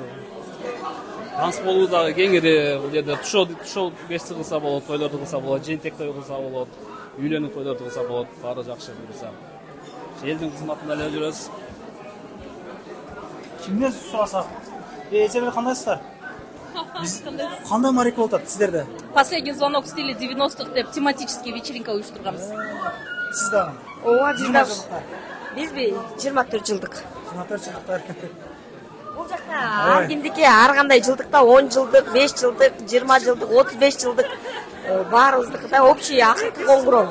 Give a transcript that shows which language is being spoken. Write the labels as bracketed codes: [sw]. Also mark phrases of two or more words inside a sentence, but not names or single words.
[ky] Танцполу дагы кеңири, бул жерде тушоо кечти кылса болот, тойлорду кылса болот, жээнтек той кылса болот, үйлөнүү тойлорду кылса болот, баары жакшы буюрса. Элдин кызматында эле жүрөбүз. Кимден сурасак? Эжебе кандайсыздар? Кандай мараке болуп атат сиздерде? [ru] Последний звонок в стиле 90-х [ky] деп [ru] тематический вечеринка [ky] уюштурганбыз. Сиз дагы? Ооба, бизби 24 жылдык. 24 жылдыктар. Бул жакта ар кимдики ар кандай жылдыкта 10 жылдык, 5 жылдык, 20 жылдык, 35 жылдык баарыбыздыкы да общий акыркы коңгуроо.